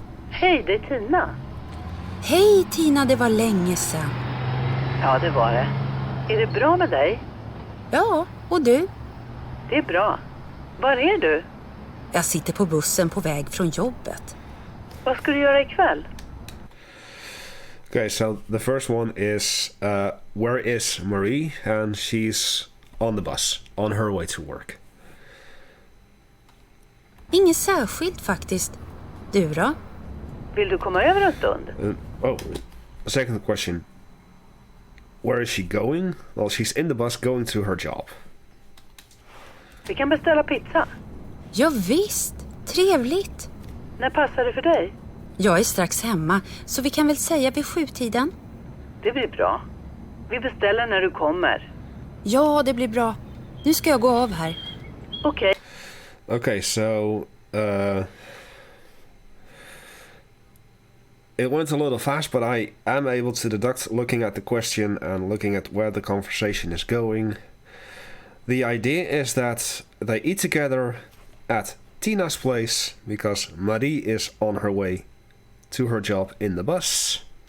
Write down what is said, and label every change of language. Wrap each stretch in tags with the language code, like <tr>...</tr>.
<sv>Hej, det är Tina. Hej Tina, det var länge sedan. Ja, det var det. Är det bra med dig? Ja, och du? Det är bra. Var är du? Jag sitter på bussen på väg från jobbet. Vad ska du göra ikväll?</sv> <en>Okay, so the first one is where is Marie? And she's on the bus, on her way to work.</en> <sv>Inget särskilt faktiskt. Du då? Vill du komma över en stund?</sv> <en>Second question. Where is she going? Well, she's in the bus going to her job.</en> <sv>Vi kan beställa pizza. Ja visst, trevligt. När passar det för dig? Jag är strax hemma, så vi kan väl säga vid 7-tiden? Det blir bra. Vi beställer när du kommer. Ja, det blir bra. Nu ska jag gå av här. Okej.</sv> <en>Okay, so it went a little fast, but I am able to deduct looking at the question and looking at where the conversation is going. The idea is that they eat together at Tina's place because Marie is on her way to her job in the bus.</en>